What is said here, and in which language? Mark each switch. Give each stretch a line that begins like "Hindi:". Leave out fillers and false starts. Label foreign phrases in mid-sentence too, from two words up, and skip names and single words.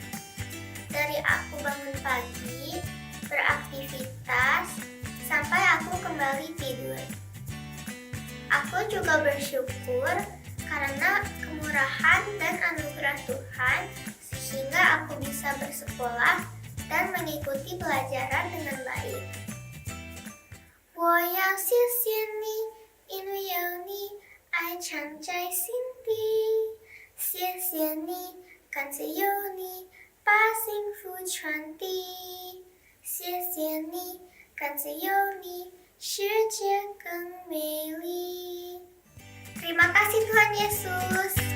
Indonesian: Dari aku bangun pagi, beraktivitas, sampai aku kembali tidur. Aku juga bersyukur karena kemurahan dan anugerah Tuhan sehingga aku bisa bersekolah dan mengikuti pelajaran dengan baik.
Chinese: 我要谢谢你，因为有你，爱常在心底。谢谢你，感谢有你，把幸福传递。谢谢你，感谢有你，世界更美丽。
Indonesian: Terima kasih Tuhan Yesus.